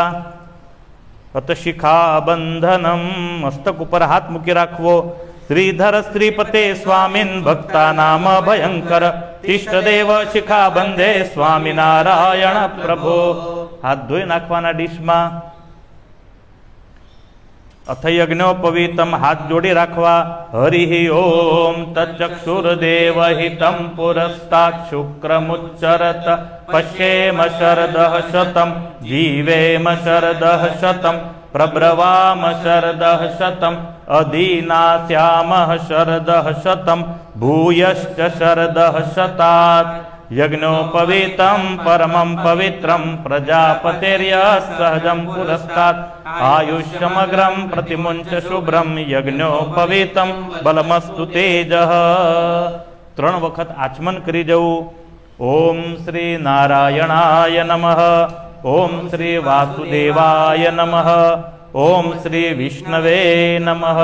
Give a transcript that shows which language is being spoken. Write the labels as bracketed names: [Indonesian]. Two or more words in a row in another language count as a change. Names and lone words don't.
[Sanskrit] અત શિખા બંધનમ [Gujarati] મસ્તક ઉપર હાથ મૂકી રાખવો। [Sanskrit] શ્રીધર શ્રીપતે સ્વામીન ભક્તા નામ ભયંકર ઇષ્ટદેવ શિખા બંધે સ્વામિનારાયણ પ્રભો। [Gujarati] હાથ ધોઈ નાખવાના ડીશમાં। [Sanskrit] अथ यज्ञोपवीतम [Gujarati] હાથ જોડી રાખવા। [Sanskrit] हरि ओम तच्चक्षुर्देव हितं पुरस्तात् शुक्रमुच्चरत पश्येम शरदः शतं जीवेम शरदः शतं प्रब्रवाम शरदः शतं अदीनास्यामः शरदः शतं भूयश्च शरदः शतात्। यज्ञोपवीतं परमं पवित्रं प्रजापतिर्यस्सहजं पुरस्तात् आयुष्यमग्रं प्रतिमुञ्च शुभ्रं यज्ञोपवीतं बलमस्तु तेजः। [Gujarati] 3 વખત આચમન કરી જવું। [Sanskrit] ओम श्री नारायणाय नमः, ओम श्री वासुदेवाय नमः, ओम श्री विष्णवे नमः।